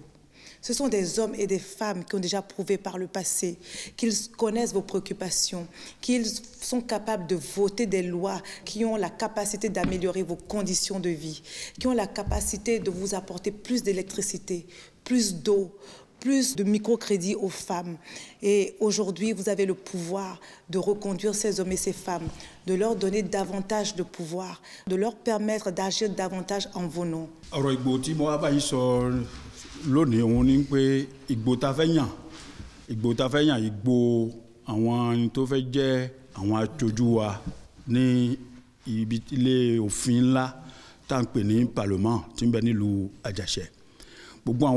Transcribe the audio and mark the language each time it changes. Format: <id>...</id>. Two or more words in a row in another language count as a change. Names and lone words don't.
<fr>Ce sont des hommes et des femmes qui ont déjà prouvé par le passé qu'ils connaissent vos préoccupations, qu'ils sont capables de voter des lois qui ont la capacité d'améliorer vos conditions de vie, qui ont la capacité de vous apporter plus d'électricité, plus d'eau, plus de microcrédits aux femmes. Et aujourd'hui, vous avez le pouvoir de reconduire ces hommes et ces femmes, de leur donner davantage de pouvoir, de leur permettre d'agir davantage en vos noms.</fr> <yo>Lónìí òun ní pé Ìgbò ta fẹ́ yàn Ìgbò àwọn tó fẹ́ jẹ́ àwọn aṣojú wa ní ibi ilé òfin ńlá tá ń pè ní parlement tí ń bẹ nílùú Àjàṣẹ́ gbogbo àwọn</yo>